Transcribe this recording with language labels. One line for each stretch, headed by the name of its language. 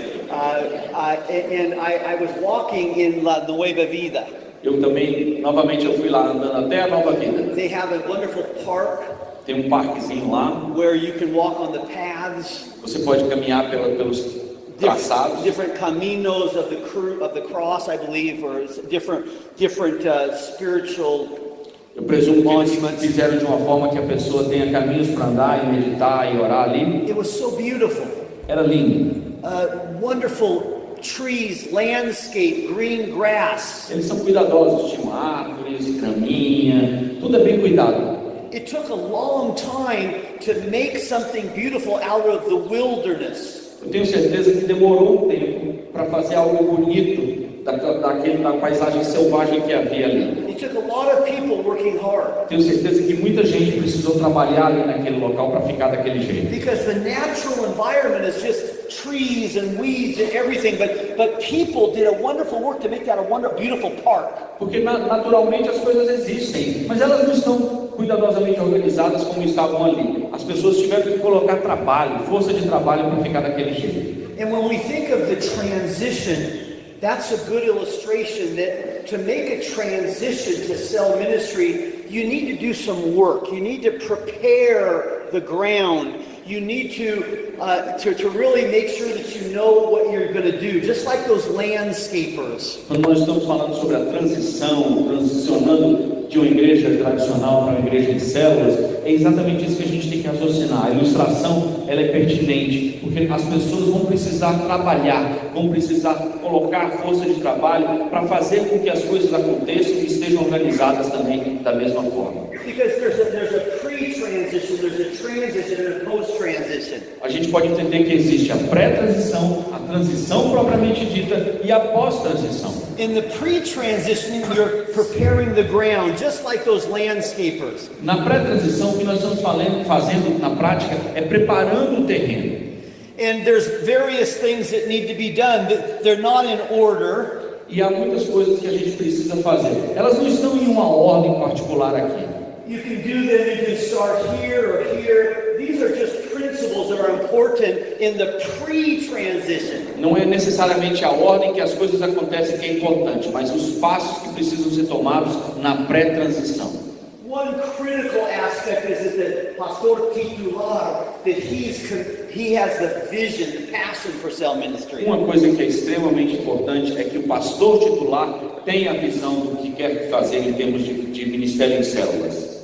English: And I was walking in La Nueva Vida.
Portuguese: Eu também, novamente, eu fui lá andando até a Nova Vida.
English: They have a wonderful park.
Portuguese: Tem parquezinho lá.
English: Where you can walk on the paths.
Portuguese: Você pode caminhar pelos traçados.
English: Different caminos of the cross, I believe, or different spiritual.
Portuguese: Eu presumo que eles fizeram de uma forma que a pessoa tenha caminhos para andar e meditar e orar ali.
English: It was so beautiful.
Portuguese: Era lindo.
English: Wonderful trees, landscape, green grass.
Portuguese: Eles são cuidadosos, tinham árvores, graminha, tudo é bem cuidado.
English: It took a long time to make something beautiful out of the wilderness.
Portuguese: Eu tenho certeza que demorou um tempo para fazer algo bonito da paisagem selvagem que havia ali.
English: It took a lot of people working hard.
Portuguese: Tenho certeza que muita gente precisou trabalhar ali naquele local para ficar daquele jeito.
English: Because the natural environment is just trees and weeds and everything, but people did a wonderful work to make that a wonderful, beautiful park.
Portuguese: Porque naturalmente as coisas existem, mas elas não estão cuidadosamente organizadas como estavam ali. As pessoas tiveram que colocar trabalho, força de trabalho para ficar daquele jeito.
English: And when we think of the transition, that's a good illustration that to make a transition to cell ministry, you need to do some work. You need to prepare the ground. You need to really make sure that you know what you're going to do, just like those landscapers.
Portuguese: Quando nós estamos falando sobre a transicionando de uma igreja tradicional para uma igreja de células, é exatamente isso que a gente tem que raciocinar. A ilustração, ela é pertinente, porque as pessoas vão precisar trabalhar, vão precisar colocar força de trabalho para fazer com que as coisas aconteçam e estejam organizadas também da mesma forma.
English: Because there's a pre-transition, there's a transition and a post-transition.
Portuguese: A gente pode entender que existe a pré-transição, a transição propriamente dita e a pós-transição.
English: In the pre-transitioning, you're preparing the ground, just like those landscapers.
Portuguese: Na pré-transição, o que nós estamos fazendo na prática é preparando o terreno.
English: And there's various things that need to be done. They're not in order.
Portuguese: E há muitas coisas que a gente precisa fazer. Elas não estão em uma ordem particular aqui.
English: You can do them, you can start here or here. These are just principles that are important in the pre-transition.
Portuguese: Não é necessariamente a ordem que as coisas acontecem que é importante, mas os passos que precisam ser tomados na pré-transição.
English: One critical aspect is that pastor titular, that he has the vision, the passion for cell ministry.
Portuguese: Uma coisa que é extremamente importante é que o pastor titular tem a visão do que quer fazer em termos de ministério em células.